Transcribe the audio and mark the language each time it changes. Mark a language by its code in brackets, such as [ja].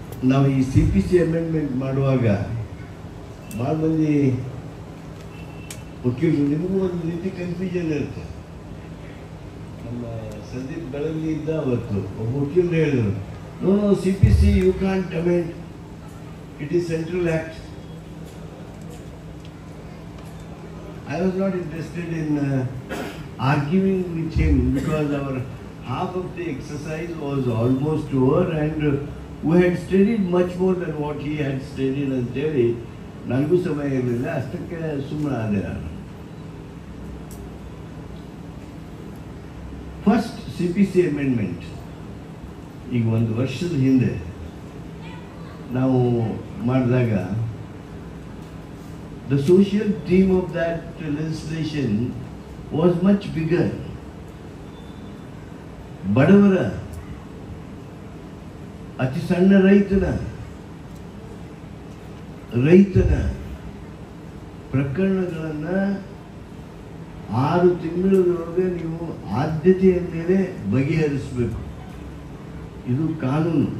[kn] ನಾವು ಈ CPC amendment ಮಾಡುವಾಗ ಭಾಳ ಮಂದಿ ವಕೀಲರು, ನಿಮಗೂ ಒಂದು ರೀತಿ ಕನ್ಫ್ಯೂಷನ್ ಇರುತ್ತೆ. ನಮ್ಮ ಸಂದೀಪ್ ಬೆಳಗ್ಲಿ ಇದ್ದ ಅವತ್ತು ಒಬ್ಬ ವಕೀಲರು ಹೇಳಿದರು, [en] No CPC you can't amend, it is central act. I was not interested in arguing with him because our half of the exercise was almost over and we had studied much more than what he had studied [kn] ಅಂತೇಳಿ ನನಗೂ ಸಮಯ ಇರಲಿಲ್ಲ. ಅಷ್ಟಕ್ಕೆ ಸುಮ್ಮನೆ ಆದೆ ನಾನು. First CPC amendment ಈಗ 1 ವರ್ಷದ ಹಿಂದೆ ನಾವು ಮಾಡಿದಾಗ [en] the social theme of that legislation was much bigger. [kn] ಬಡವರ, ಅತಿ ಸಣ್ಣ ರೈತನ ಪ್ರಕರಣಗಳನ್ನು 6 ತಿಂಗಳೊಳಗೆ ನೀವು ಆದ್ಯತೆಯ ಮೇಲೆ ಬಗೆಹರಿಸಬೇಕು. ಇದು ಕಾನೂನು.